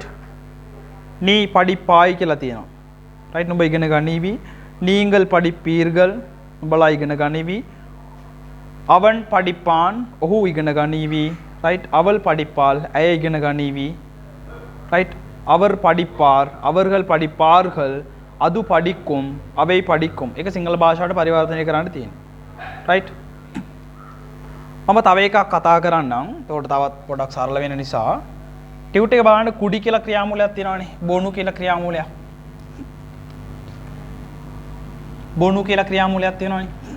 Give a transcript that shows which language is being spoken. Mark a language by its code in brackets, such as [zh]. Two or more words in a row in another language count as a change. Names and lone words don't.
[ta] நீ படிப்பாய் [si] කියලා තියෙනවා. රයිට්. නුඹ ඉගෙන ගනීවි. [ta] நீங்கள் படிப்பீர்கள் [si] නුඹලා ඉගෙන ගනීවි. [ta] அவன் படிப்பான் [si] ඔහු ඉගෙන ගනීවි. රයිට්. [ta] அவள் படிப்பாள் [si] ඇය ඉගෙන ගනීවි. රයිට්. [ta] அவர் படிப்பார் அவர்கள் படிப்பார்கள் அது படிக்கும் அவை படிக்கும். [si] ඒක සිංහල භාෂාවට පරිවර්තනය කරන්න තියෙනවා. රයිට්. මම තව එකක් කතා කරන්නම්. ඒකට තවත් පොඩක් සරල වෙන නිසා ටියුට් එක බලන්න කුඩි කියලා ක්‍රියාමූලයක් තියෙනවානේ. බොනු කියලා ක්‍රියාමූලයක්. බොනු කියලා ක්‍රියාමූලයක් තියෙනවානේ.